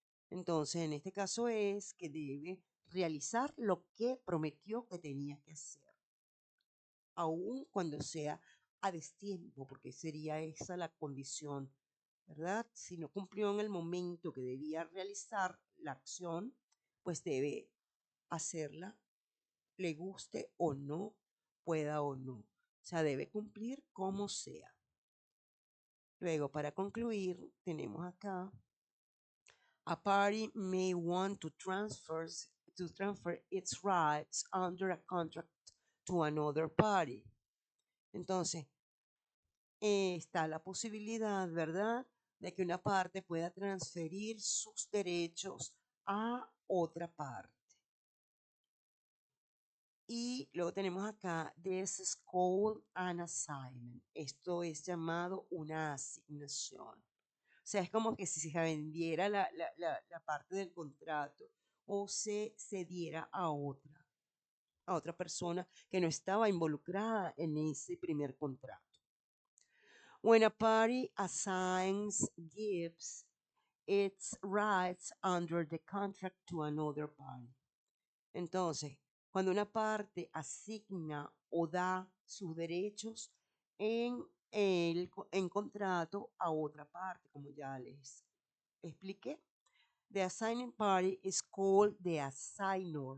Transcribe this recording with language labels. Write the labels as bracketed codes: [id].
[es] Entonces, en este caso es que debe realizar lo que prometió que tenía que hacer, aun cuando sea a destiempo, porque sería esa la condición, ¿verdad? Si no cumplió en el momento que debía realizar la acción, pues debe hacerla, le guste o no, pueda o no. O sea, debe cumplir como sea. Luego, para concluir, tenemos acá, [en] a party may want to transfer its rights under a contract to another party. [es] Entonces, está la posibilidad, ¿verdad?, de que una parte pueda transferir sus derechos a otra parte. Y luego tenemos acá, [en] this is called an assignment. [es] Esto es llamado una asignación. O sea, es como que si se vendiera la parte del contrato o se cediera a otra persona que no estaba involucrada en ese primer contrato. [en] When a party assigns, gives its rights under the contract to another party. [es] Entonces, cuando una parte asigna o da sus derechos en contrato a otra parte, como ya les expliqué, [en] the assigning party is called the assignor.